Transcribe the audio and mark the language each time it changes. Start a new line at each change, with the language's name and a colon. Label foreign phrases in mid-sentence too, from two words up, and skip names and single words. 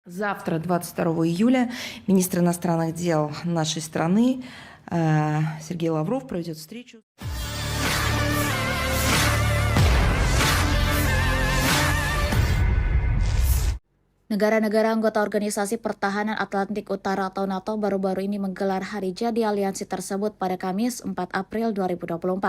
Russian: Завтра, 22 июля, министр иностранных дел нашей страны Сергей Лавров проведет встречу.
Indonesian: Negara-negara anggota Organisasi Pertahanan Atlantik Utara atau NATO baru-baru ini menggelar hari jadi aliansi tersebut pada Kamis 4 April 2024.